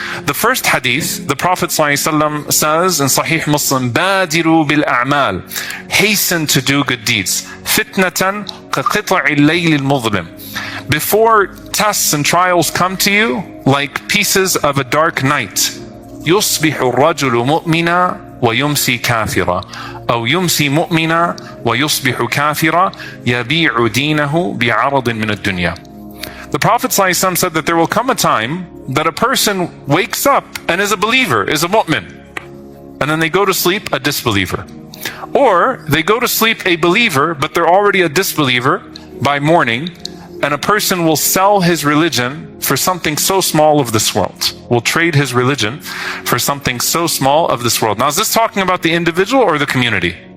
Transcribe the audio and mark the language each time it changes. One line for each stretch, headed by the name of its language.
English: The first hadith, the Prophet ﷺ says in Sahih Muslim,
Arabic: بَادِرُوا بِالْأَعْمَالِ,
English: hasten to do good deeds.
Arabic: فِتْنَةً كَقِطَعِ اللَّيْلِ الْمُظْلِمِ,
English: before tests and trials come to you like pieces of a dark night.
Arabic: يُصْبِحُ الرَّجُلُ مُؤْمِنًا وَيُمْسِي كَافِرًا أو يمسي مؤمنا ويصبح كافرا يبيع دينه بعرض من الدنيا.
English: The Prophet ﷺ said that there will come a time that a person wakes up and is a believer, is a mu'min, and then they go to sleep a disbeliever. Or they go to sleep a believer, but they're already a disbeliever by morning, and a person will sell his religion for something so small of this world, will trade his religion for something so small of this world. Now, is this talking about the individual or the community?